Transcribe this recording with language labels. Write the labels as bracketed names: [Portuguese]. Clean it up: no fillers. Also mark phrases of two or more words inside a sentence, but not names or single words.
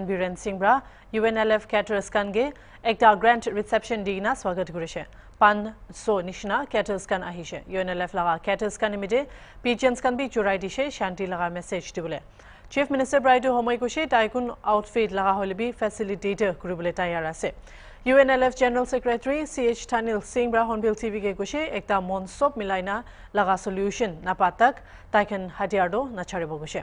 [Naga Pidgin] Biren Singh Bra UNLF Caterers Kange ekta [English] grant reception [Naga Pidgin] digna swagat kurishe. Pan so nishna Caterers kan ahishe. UNLF Laga Caterers kan imide pigeons kan bi churai dishe shanti laga message dibule. [English] Chief Minister [Naga Pidgin] Bra to homoy kushe taikun outfit laga holibi facilitator kuribule tayar ase. UNLF [English] General Secretary [Naga Pidgin] CH Tanil Singh Bra HornbillTV ke kushe ekta monsop milaina laga solution napatak taikan hadiardo nacharibo kushe.